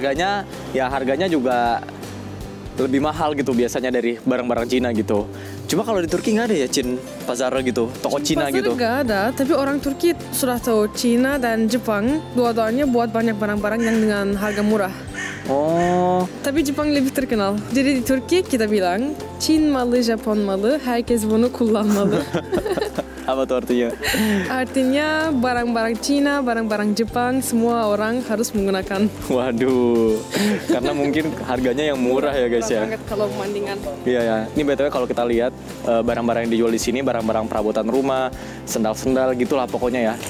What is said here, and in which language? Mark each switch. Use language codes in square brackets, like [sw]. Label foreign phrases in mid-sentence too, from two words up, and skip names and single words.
[id] Kualitasnya kuat, harganya juga lebih mahal gitu biasanya dari barang-barang Cina gitu. Cuma kalau di Turki nggak ada ya Cin pasar gitu, toko Cina Pasar gitu. nggak ada, tapi orang Turki sudah tahu Cina dan Jepang dua-duanya buat banyak barang-barang yang dengan harga murah. Oh, Tapi Jepang lebih terkenal. Jadi di Turki kita bilang [tr] Çin malı, Japon malı, herkes bunu kullanmalı. [id] apa tuh artinya? Artinya barang-barang Cina, barang-barang Jepang, semua orang harus menggunakan. Waduh, karena mungkin harganya yang murah ya guys ya. Banget kalau perbandingan. Iya ya. Ini BTW kalau kita lihat barang-barang yang dijual di sini barang-barang perabotan rumah, sendal-sendal gitulah pokoknya ya.